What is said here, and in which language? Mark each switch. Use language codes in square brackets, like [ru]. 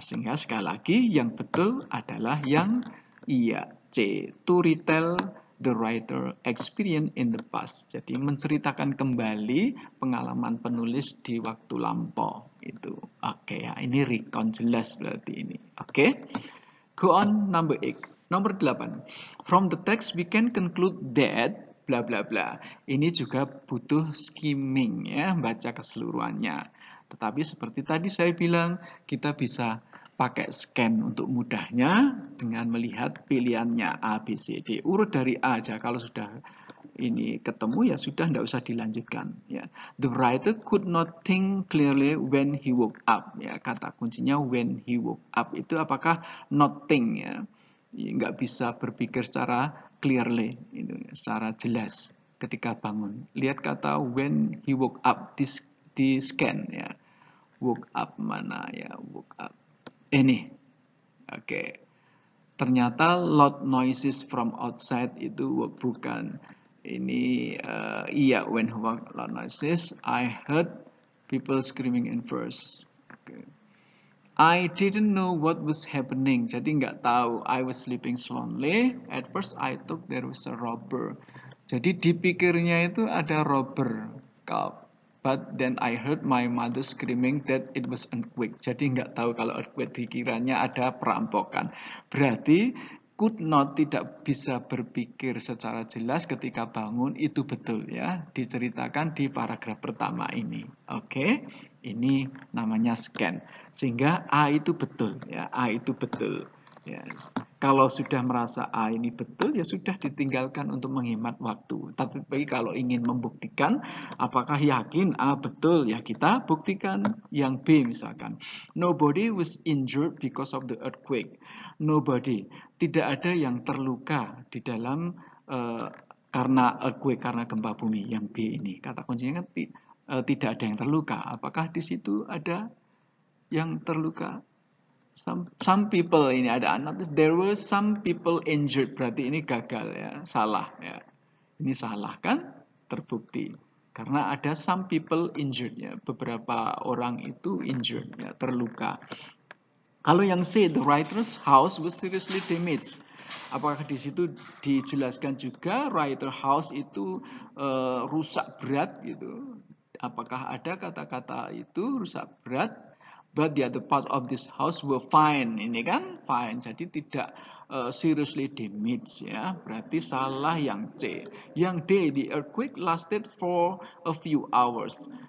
[id] Sehingga sekali lagi yang betul adalah yang iya C. [en] To retell the writer experience in the past. [id] Jadi menceritakan kembali pengalaman penulis di waktu lampau itu. Oke ya, ini recount jelas berarti ini. [en] Oke. Go on number 8. [id] Nomor 8. [en] From the text we can conclude that bla bla bla. [id] Ini juga butuh skimming ya, baca keseluruhannya. Tetapi seperti tadi saya bilang, kita bisa pakai scan untuk mudahnya dengan melihat pilihannya A, B, C, D. Urut dari A aja, kalau sudah ini ketemu ya sudah, tidak usah dilanjutkan ya. [en] The writer could not think clearly when he woke up ya. [id] Kata kuncinya [en] when he woke up [id] itu apakah not think ya, nggak bisa berpikir secara clearly itu, secara jelas ketika bangun. Lihat kata [en] when he woke up [id] di scan ya. Woke up mana ya, [en] woke up [id] ini. Oke. Ternyata [en] loud noises from outside [id] itu bukan. Ini iya, [en] when loud noises, I heard people screaming in verse. Okay. I didn't know what was happening. [id] Jadi nggak tahu. [en] I was sleeping soundly. At first I thought there was a robber. [id] Jadi dipikirnya itu ada robber. [en] But then I heard my mother screaming that it was earthquake. [id] Jadi nggak tahu kalau earthquake, dikiranya ada perampokan. Berarti [en] Could not, [id] tidak bisa berpikir secara jelas ketika bangun, itu betul ya, diceritakan di paragraf pertama ini. Oke, ini namanya scan. Sehingga A itu betul ya, A itu betul. Ya. Kalau sudah merasa A ini betul, ya sudah ditinggalkan untuk menghemat waktu. Tapi kalau ingin membuktikan apakah yakin A betul, ya kita buktikan yang B misalkan. [en] Nobody was injured because of the earthquake. Nobody, [id] tidak ada yang terluka di dalam karena earthquake, karena gempa bumi. Yang B ini kata kuncinya kan tidak ada yang terluka. Apakah di situ ada yang terluka? [en] Some people, [id] ini ada anak, [en] there were some people injured, [id] berarti ini gagal ya, salah ya. Ini salah kan? Terbukti. Karena ada [en] some people injured [id] ya, beberapa orang itu injured ya, terluka. Kalau yang C, [en] the writer's house was seriously damaged. [id] Apakah di situ dijelaskan juga [en] writer house [id] itu rusak berat gitu? Apakah ada kata-kata itu rusak berat? [en] But the other part of this house were fine. [id] Ini kan fine. Jadi tidak seriously damaged ya. Berarti salah yang C. Yang D, [en] the earthquake lasted for a few hours.